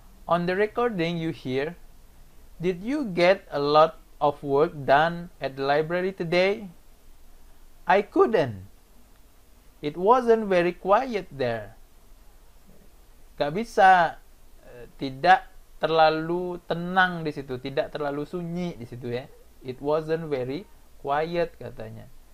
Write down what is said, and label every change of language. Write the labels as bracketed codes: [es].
[en] On the recording you hear, did you get a lot of work done at the library today? I couldn't. It wasn't very quiet there. [id] Gak bisa, tidak terlalu tenang di situ, tidak terlalu sunyi di situ ya. [en] It wasn't very quiet [id] katanya.